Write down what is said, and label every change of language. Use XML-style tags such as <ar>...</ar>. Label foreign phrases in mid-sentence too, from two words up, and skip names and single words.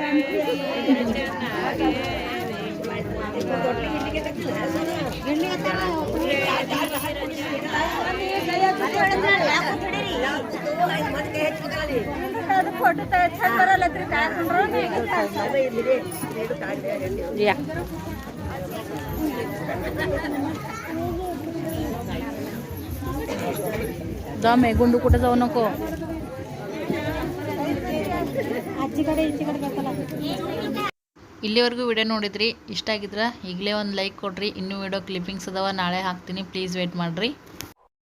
<mr>फोटो तर छान बरं तरी काय या दमे गुंडू कुठे जाऊ नको</mr> <kn>ಇಲ್ಲಿವರೆಗೂ ವಿಡಿಯೋ ನೋಡಿದ್ರಿ ಇಷ್ಟ ಆಗಿದ್ರೆ ಈಗಲೇ ಒಂದು ಲೈಕ್ ಕೊಡ್ರಿ ಇನ್ನೂ</kn> <en>video clippings</en> <kn>ಅದಾವ ನಾಳೆ ಹಾಕ್ತೀನಿ</kn> <en>please wait</en> <kn>ಮಾಡಿರಿ</kn>